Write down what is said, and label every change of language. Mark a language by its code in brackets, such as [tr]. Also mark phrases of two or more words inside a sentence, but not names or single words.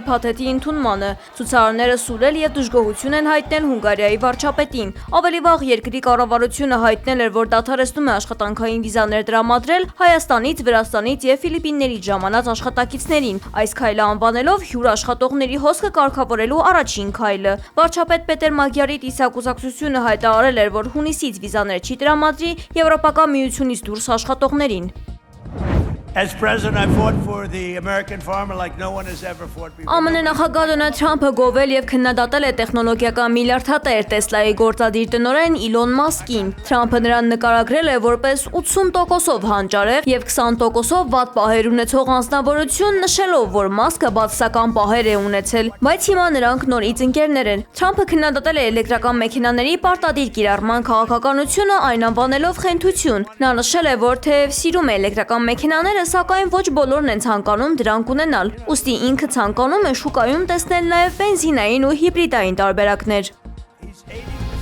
[hy] փաթեթի ընդունմանը, ցուցարարները սուլել եւ դժգոհություն են հայտնել Հունգարիայի վարչապետին։ Ավելի վաղ երկրի կառավարությունը հայտնել էր, որ դադարեցնում է աշխատանքային վիզաներ տրամադրել Հայաստանից, Վրաստանից եւ Ֆիլիպիններից ժամանած աշխատակիցներին, այս քայլը անվանելով հյուր աշխատողների հոսքը կարգավորելու առաջին քայլը։ Վարչապետ Պետեր Մագյարի տիսակուսակցությունը հայտարարել էր, որ հունիսից վիզաներ չի տրամադրի Եվրոպական միությունից դուրս աշխատողներին։ [en] As president, I fought for the American farmer like no one has ever fought before. [hy] ԱՄՆ նախագահ Դոնալդ Թրամփը գովել եւ քննադատել է տեխնոլոգիական միլիարդատեր Տեսլայի գործադիր տնօրեն Իլոն Մասկին։ Թրամփը նրան նկարագրել է որպես 80%-ով հանճարեղ եւ 20%-ով վատ պահեր ունեցող անձնավորություն, նշելով, որ Մասկը բացասական պահեր է ունեցել, բայց հիմա նրանք նորից ընկերներ են։ Թրամփը քննադատել է էլեկտրական մեքենաների պարտադիր կիրառման քաղաքականությունը, այն անվանելով խենթություն։ Նա նշել է, որ թեև սիրում է էլեկտրական մեքենաները, սակայն ոչ բոլորն են ցանկանում դրանք ունենալ։ Ուստի ինքը ցանկանում է շուկայում տեսնել նաև բենզինային ու հիբրիդային տարբերակներ։